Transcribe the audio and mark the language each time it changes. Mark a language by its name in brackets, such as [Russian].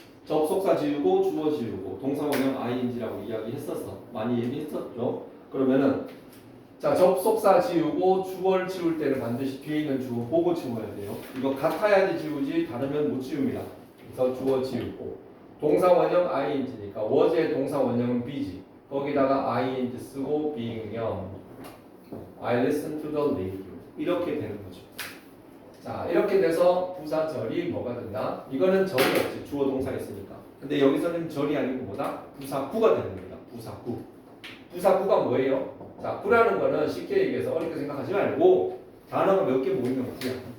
[Korean] 접속사 지우고 주어 지우고 동사 원형 ing라고 이야기했었어. 많이 얘기했었죠. 그러면은 자, 접속사 지우고 주어를 지울 때는 반드시 뒤에 있는 주어 보고 지워야 돼요. 이거 같아야지 지우지 다르면 못 지웁니다. 그래서 주어 지우고 동사 원형 ing니까 was의 동사 원형은 be지. 거기다가 ing 쓰고 being형 [English] I listen to the radio [Korean] 이렇게 되는 거죠. 자, 이렇게 돼서 부사절이 뭐가 된다? 이거는 절이었지. 주어 동사 있으니까. 근데 여기서는 절이 아니고 뭐다? 부사구가 되는 겁니다. 부사구. 부사구가 뭐예요? 자, 구라는 거는 쉽게 얘기해서 어렵게 생각하지 말고 단어가 몇 개 모이면 구야.